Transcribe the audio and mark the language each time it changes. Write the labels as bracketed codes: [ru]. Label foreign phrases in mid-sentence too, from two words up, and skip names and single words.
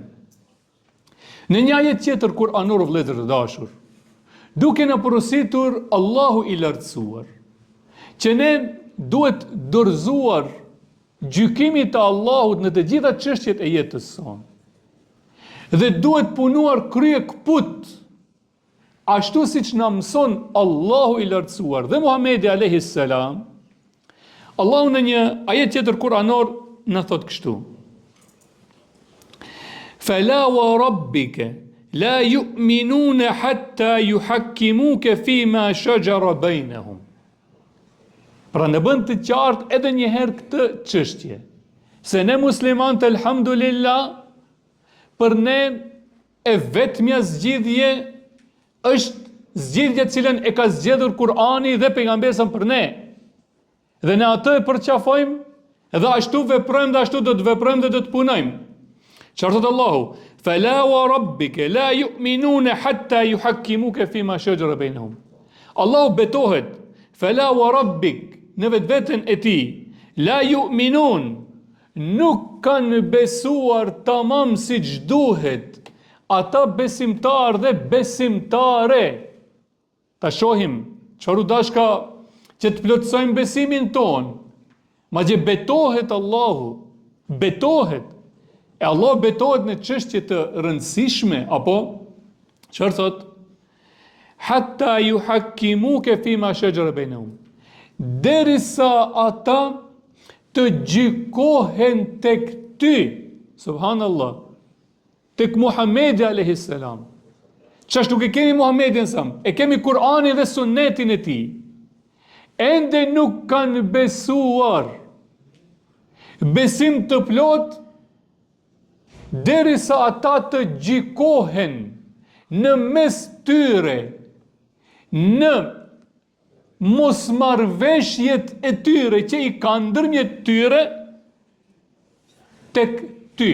[sq] Në një ajet tjetër kuranor, vëllezër të dashur, duke na porositur Allahu I lartësuar që ne duhet dorëzuar gjykimit të Allahut në të gjitha çështjet e jetës sonë dhe duhet punuar krye kput ashtu siç na mëson Allahu I lartësuar dhe Muhamedi [ar] عليه السلام. [sq] Allahu në një ajet tjetër kuranor na thot kështu: [ar] فلا وربك لا يؤمنون حتى يحكموك فيما شجر بينهم. [sq] Pra në bën të qartë edhe një herë këtë çështje, se ne muslimanët elhamdulillah, për ne e vetmja zgjidhje është zgjidhja cilën e ka zgjedhur Kur'ani dhe pejgamberi për ne. Dhe ne atë e përqafojmë dhe ashtu veprojmë dhe ashtu do të veprojmë dhe do të punojmë. Çfarë thot Allahu? [ar] فلا وربك لا يؤمنون حتى يحكموك فيما شجر بينهم. [sq] Allahu betohet, [ar] فلا وربك, [sq] në vetveten e tij, [ar] لا يؤمنون, [sq] nuk kanë besuar tamam siç duhet ata besimtar dhe besimtare. Ta shohim çfarë dashka që të plotësojmë besimin ton. Madje betohet Allahu, betohet. E Allah betohet në çështje të rëndësishme, apo çfarë thot? [ar] حتى يحكموك فيما شجر بينهم. [sq] Derisa ata të gjykohen tek ty, subhanallah, tek Muhamedi [ar] عليه السلام. [sq] Çashtu që kemi Muhamedin sam, e kemi Kur'anin dhe Sunetin e tij. Ende nuk kanë besuar besim të plot derisa ata të gjykohen në mes tyre, në mosmarrveshjet e tyre që i kanë ndërmjet tyre tek ty.